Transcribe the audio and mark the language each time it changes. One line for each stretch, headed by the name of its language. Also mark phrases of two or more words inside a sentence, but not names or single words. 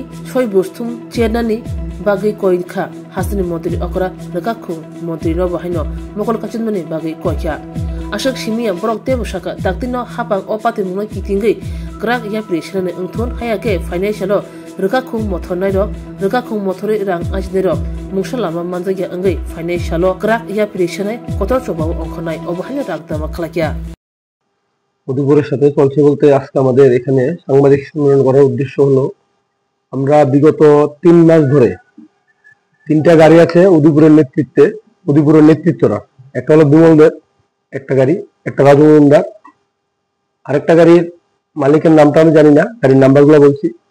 Kok Borok: सय बुस्थुम चेनानि बागै कयखा हासिनि मन्त्रि अकरा रकाखु मन्त्रि न बाहायनो मकल काचिनमनि बागै कयखा आशक सिमिया ब्रक तेब साका दाक्तिनो हापां अपाति मुंगै किथिंगै ग्राक या प्रेसिडेन्टनि ओंथुन हायाके फाइनान्सियल रकाखु मथरनाय र रकाखु मथरै रां आजिनाय र मुंसा लामा मानजाया अंगै फाइनान्सियल ग्राक या प्रेसिडेन्ट कतर चबाव अंखनाय अबहायनो रागदामा खालाकिया
Bangla: উদয়পুরের সাথে চলছে বলতে আজকে আমাদের এখানে সাংবাদিক সম্মেলন করার উদ্দেশ্য হলো আমরা বিগত 3 মাস ধরে তিনটা গাড়ি আছে উদয়পুরের নেতৃত্বরা একটা হলো বিমলদের একটা গাড়ি একটা রাজু মজুমদার আরেকটা গাড়ির মালিকের নামটা আমি জানি না গাড়ির নাম্বারগুলো বলছি